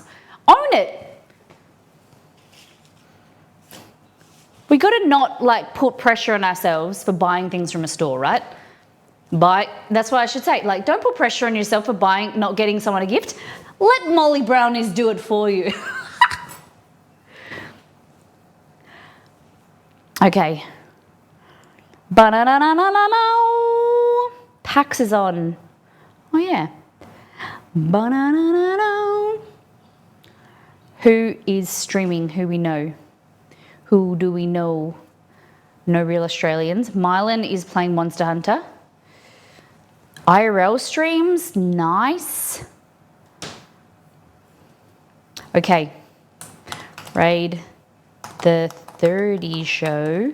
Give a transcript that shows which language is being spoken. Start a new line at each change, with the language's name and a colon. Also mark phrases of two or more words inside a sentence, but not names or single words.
English: Own it. We got to not like put pressure on ourselves for buying things from a store, right? That's what I should say. Like, don't put pressure on yourself for buying, not getting someone a gift. Let Molly Brownies do it for you. Okay. Ba-na-na-na-na-na. PAX is on. Oh yeah. Ba-na-na-na-na. Who is streaming? Who we know? Who do we know? No real Australians. Mylan is playing Monster Hunter. IRL streams, nice. Okay, raid the 30 show.